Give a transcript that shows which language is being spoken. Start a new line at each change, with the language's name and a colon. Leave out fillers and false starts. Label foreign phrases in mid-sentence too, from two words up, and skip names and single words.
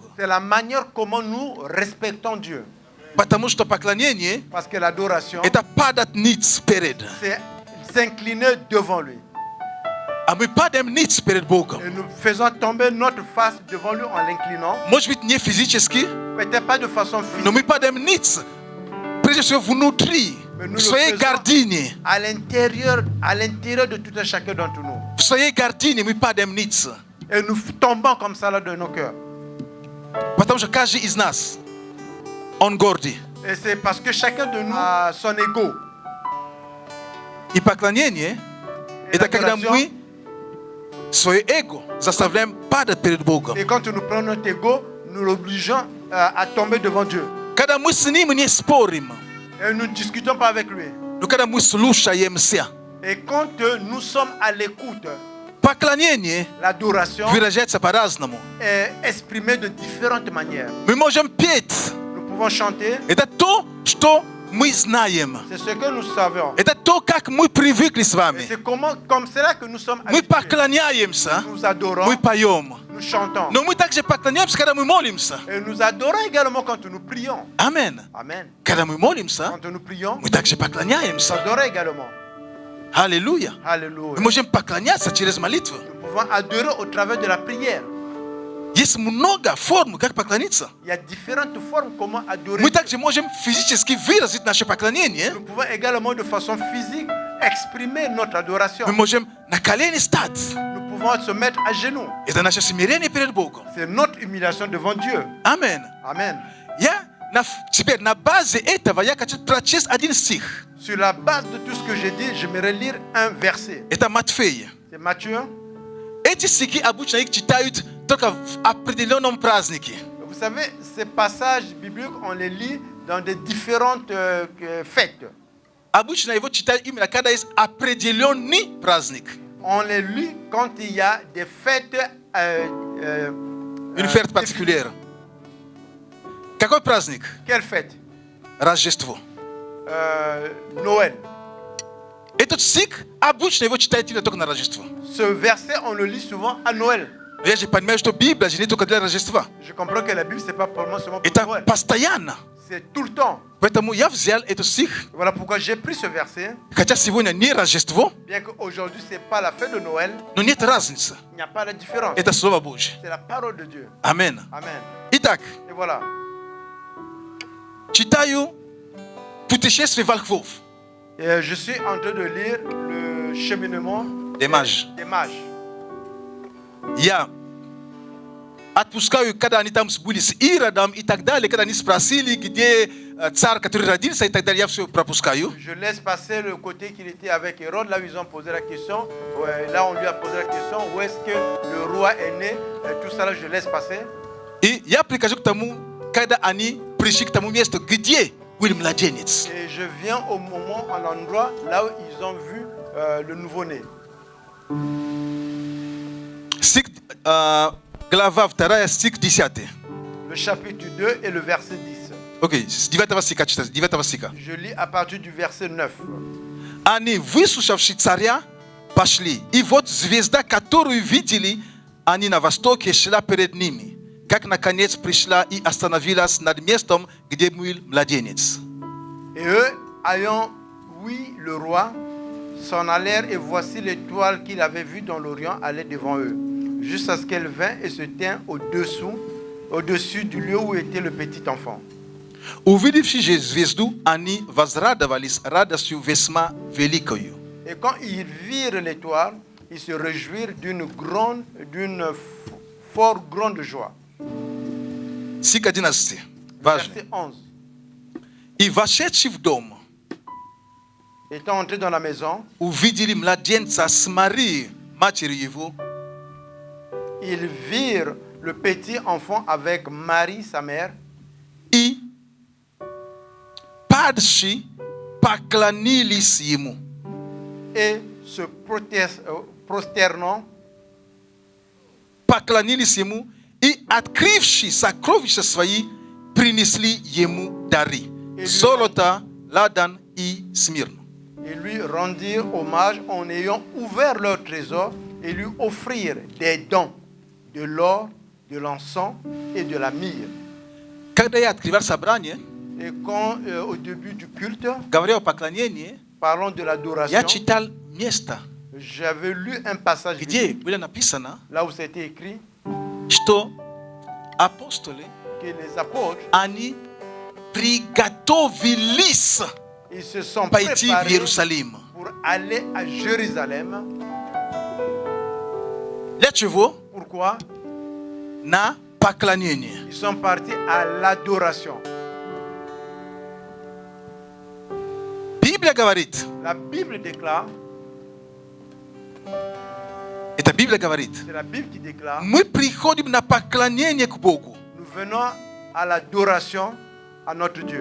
French: C'est la manière comment nous respectons Dieu.
Russian: Потому что поклонение
French: Parce que l'adoration,
Russian: это падать ниц перед.
French: c'est s'incliner devant lui.
Russian: А мы падаем ниц перед Богом.
French: Et nous faisons tomber notre face devant lui en l'inclinant.
Russian: Может быть, не физически,
French: Peut-être pas de façon
Russian: но
French: physique,
Russian: мы падаем ниц. Прежде всего внутри,
French: mais nous
Russian: в
French: le
Russian: своей
French: faisons
Russian: гордине.
French: à l'intérieur de tout un chacun d'entre nous.
Russian: В своей гордине мы падаем ниц.
French: Et nous tombons comme ça là de nos cœurs.
Russian: Потому что каждый из нас, он гордый.
French: Et c'est parce que chacun de nous a son ego.
Russian: И поклонение,
French: Et
Russian: это когда
French: l'adoration,
Russian: мы свое эго заставляем падать перед Богом.
French: et quand nous prenons notre ego, nous l'obligeons à tomber devant Dieu.
Russian: Когда мы с ним не спорим,
French: Et nous ne discutons pas avec lui.
Russian: но когда мы слушаемся,
French: Et quand nous sommes à l'écoute,
Russian: поклонение
French: l'adoration
Russian: выражается по-разному.
French: est exprimée de différentes manières.
Russian: Мы можем петь.
French: Nous pouvons chanter,
Russian: Это то, что мы знаем.
French: c'est ce que nous savons.
Russian: Это то, как мы привыкли с
French: Et
Russian: вами.
French: c'est comme cela que nous sommes
Russian: Мы
French: habitués.
Russian: поклоняемся,
French: Nous adorons,
Russian: мы поем.
French: nous chantons.
Russian: Но мы также поклоняемся, когда мы молимся.
French: Et nous adorons également quand nous prions.
Russian: Амен.
French: Amen.
Russian: Когда мы молимся,
French: Quand nous prions,
Russian: мы также
French: nous
Russian: поклоняемся.
French: adorons également.
Russian: Аллилуйя.
French: Alléluia.
Russian: Мы можем поклоняться через молитву.
French: Nous pouvons adorer au travers de la prière.
Russian: Есть много форм, как поклониться.
French: Il y a différentes formes comment adorer.
Russian: Мы также можем физически выразить наше поклонение.
French: Nous pouvons également de façon physique exprimer notre adoration.
Russian: Мы можем на колени стать.
French: Nous pouvons se mettre à genoux.
Russian: Это наше смирение перед Богом.
French: C'est notre humiliation devant Dieu.
Russian: Амен.
French: Amen.
Russian: Теперь на базе этого я хочу прочесть один стих.
French: Sur la base de tout ce que j'ai dit, j'aimerais lire un verset.
Russian: Это Матфея.
French: C'est Matthieu.
Russian: Эти стихи обычно их читают только в определенном празднике.
French: Vous savez, ces passages bibliques, on les lit dans des différentes fêtes.
Russian: Обычно его читают именно когда есть определенный праздник.
French: On les lit quand il y a des fêtes. Une fête particulière.
Russian: Какой праздник?
French: Quelle fête?
Russian: Рождество.
French: Noël. Ce verset, on le lit souvent à Noël. Je comprends que la Bible, c'est pas pour moi seulement pour Noël. C'est tout le temps. Voilà pourquoi j'ai pris ce verset. Bien qu'aujourd'hui, ce n'est pas la fête de Noël, il n'y a pas de différence. C'est la parole de Dieu. Amen. Amen. Et Et voilà. Et je suis en train de lire le cheminement des mages. Atpuskayu kada anitam sbulis iradam itagdale kada nisprasili gide tsar katradin sa itagdale yafsu prapuskayu. Je laisse passer le côté qu'il était avec Hérode, là où ils ont posé la question. Là on lui a posé la question où est-ce que le roi est né. Tout ça là je laisse passer. Et ya application tamu kada ani prishik tamu miesto gidie William Lajenitz. Et je viens au moment à l'endroit là où ils ont vu le nouveau-né. Le chapitre 2 et le verset 10. Ok, je lis à partir du verset 9. Ani wysuszawszy paszli I
Russian: вот звезда, которую видели, они на востоке шла перед ними, как наконец пришла и остановилась над местом, где был младенец.
French: Et eux, ayant oui le roi, s'en allèrent et voici l'étoile qu'ils avaient vue dans l'Orient allait devant eux, jusqu'à ce qu'elle vint et se tint au-dessus du lieu où était le petit enfant.
Russian: Увидевши звезду, они возрадовались радостью весьма великою.
French: Et quand ils virent l'étoile, ils se réjouirent d'une fort grande joie. Verset 11.
Russian: И вошедши в дом,
French: étant entrés dans la maison,
Russian: увидели младенца с Марией, матерью его.
French: Ils virent le petit enfant avec Marie, sa mère.
Russian: И падши поклонились ему.
French: Et se prosternant,
Russian: поклонились ему и, открывши сокровища свои, принесли ему дары: золото, ладан и смирну.
French: Et lui rendirent hommage en ayant ouvert leur trésor et lui offrirent des dons, de l'or, de l'encens et de la myrrhe.
Russian: Когда я открывал собрание,
French: et quand au début du culte,
Russian: говоря о поклонении,
French: parlons de l'adoration,
Russian: я читал место,
French: j'avais lu un passage
Russian: где было написано,
French: là où c'était écrit,
Russian: что апостолы,
French: que les apôtres,
Russian: они приготовились
French: ils se sont
Russian: пойти в
French: préparés
Russian: Иерусалим.
French: pour aller à Jérusalem.
Russian: Для чего?
French: Pourquoi?
Russian: На поклонение.
French: Ils sont partis à l'adoration.
Russian: Библия говорит,
French: La Bible déclare,
Russian: это Библия говорит,
French: c'est la Bible qui déclare,
Russian: мы приходим на поклонение к Богу.
French: nous venons à l'adoration à notre Dieu.